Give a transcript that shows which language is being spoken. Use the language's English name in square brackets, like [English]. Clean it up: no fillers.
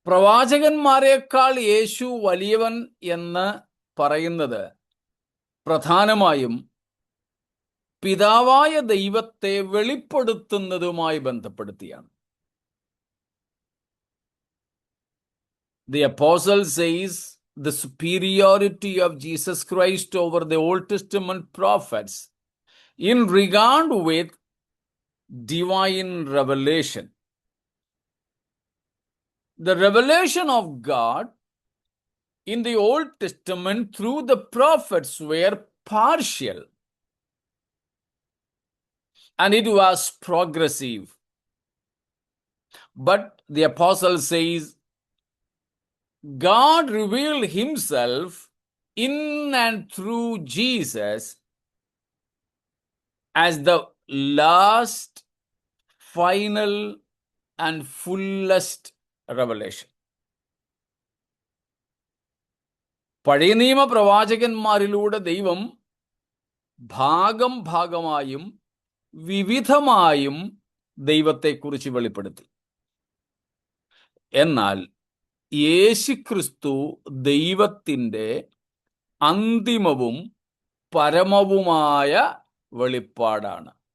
[Malayalam] പ്രവാചകന്മാരെക്കാൾ യേശു വലിയവൻ എന്ന് പറയുന്നത് പ്രധാനമായും പിതാവായ ദൈവത്തെ വെളിപ്പെടുത്തുന്നതുമായി ബന്ധപ്പെടുത്തിയാണ്. [English] The apostle says the superiority of Jesus Christ over the Old Testament prophets in regard with divine revelation. The revelation of God in the Old Testament through the prophets were partial, and it was progressive. But the apostle says God revealed himself in and through Jesus as the last, final, and fullest revelation. [Malayalam] പഴയ നിയമ പ്രവാചകന്മാരിലൂടെ ദൈവം ഭാഗം ഭാഗമായും വിവിധമായും ദൈവത്തെക്കുറിച്ച് വെളിപ്പെടുത്തി. എന്നാൽ യേശുക്രിസ്തു ദൈവത്തിൻ്റെ അന്തിമവും പരമവുമായ വെളിപ്പാടാണ്.